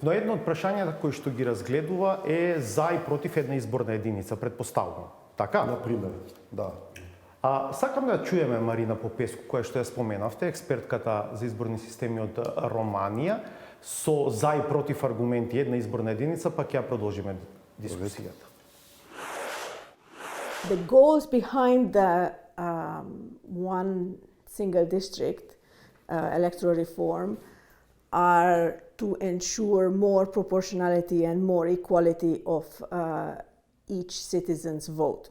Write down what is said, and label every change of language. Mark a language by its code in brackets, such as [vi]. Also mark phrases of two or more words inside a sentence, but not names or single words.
[mk] Но едно од прашањата кои што ги разгледува е за и против една изборна единица, претпоставувам. Така? Например, да. Сакам да чуеме Марина Попеску, која што ја споменавте, експертката за изборни системи од Романија, со за и против аргументи една изборна единица, па ќе ја продолжиме дискусијата. [en] The goals behind the one single district electoral reform are to ensure more proportionality and more equality of each citizen's vote.